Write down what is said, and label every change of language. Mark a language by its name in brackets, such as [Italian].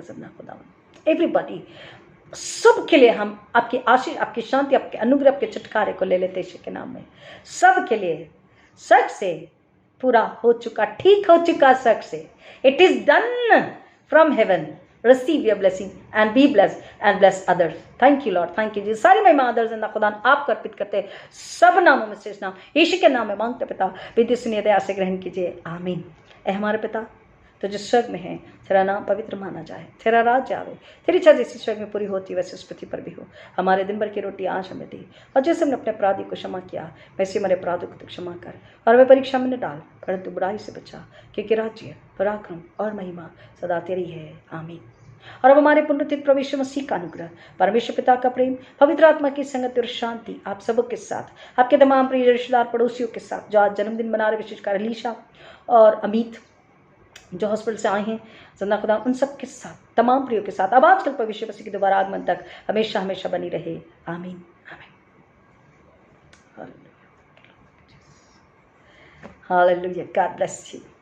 [Hindi] जिंदा खुदावन एवरीबॉडी सब के लिए हम आपकी आशीष, आपकी शांति, आपके अनुग्रह, आपके छुटकारे को ले लेते यीशु के नाम में. सब के लिए सच से पूरा हो चुका, ठीक हो चुका सच से. [English] It is done from heaven. Receive your blessing and be blessed and bless others. Thank you Lord. Thank you ji. [Hindi] सारी महिमा आदर जिंदा खुदा आपको अर्पित करते. सब नामों में श्रेष्ठ नाम यीशु के नाम में मांगते पिता. विधि सुनिए, दया से ग्रहण कीजिए. आमीन. ए हमारे पिता तो जो स्वर्ग में है, तेरा नाम पवित्र माना जाए, तेरा राज्य आवे, तेरी इच्छा जैसी स्वर्ग में पूरी होती वैसे इस पृथ्वी पर भी हो. हमारे दिन भर की रोटी आज हमें दी और जैसे हमने अपने अपराधी को क्षमा किया वैसे हमारे अपराधों को क्षमा कर और हमें परीक्षा में न डाल परंतु बुराई से बचा, क्योंकि राज्य, पराक्रम और महिमा सदा तेरी है. आमीन. और अब हमारे पुनरुत्थित प्रभु यीशु मसीह का अनुग्रह, परमेश्वर पिता का प्रेम, पवित्र आत्मा की संगति और शांति आप सबों के साथ, आपके तमाम प्रिय रिश्तेदार पड़ोसियों के साथ जो आज जन्मदिन मना रहे, विशेषकर अलीशा और अमित जो हॉस्पिटल से आए हैं, जिंदा खुदा उन सब के साथ, तमाम प्रियों के साथ अब आजकल प्रभु यीशु मसीह के दोबारा आगमन तक हमेशा हमेशा बनी रहे. आमीन. [English] Amen. Hallelujah. God bless you.